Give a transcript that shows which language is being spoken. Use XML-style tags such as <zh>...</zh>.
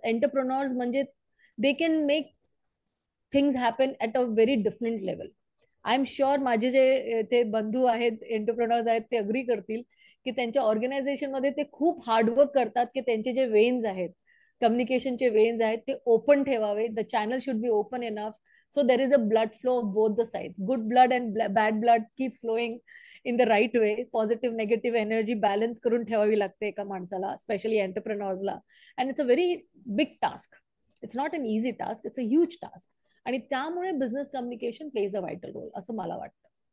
<en>Entrepreneurs म्हणजे they can make things happen at a very different level. I am sure</en> <mr>माझे जे ते बंधू आहेत, एंटरप्रेनर्स आहेत, ते अग्री करतील की त्यांच्या ऑर्गनायझेशनमध्ये ते खूप हार्डवर्क करतात की त्यांचे जे वेन्स आहेत, कम्युनिकेशनचे वेन्स आहेत, ते ओपन ठेवावे.</mr> <en>The channel should be open enough, so there is a blood flow of both the sides. Good blood and bad blood keeps flowing in the right way.</en> <mr>Positive negative energy balance करून ठेवावी लागते एका माणसाला, specially एंटरप्रेनर्सला.</mr> <en>And it's a very big task. It's not an easy task, it's a huge task.</en> <mr>आणि त्यामुळे</mr> <en>business communication plays a vital role,</en> <mr>असं मला वाटतं.</mr>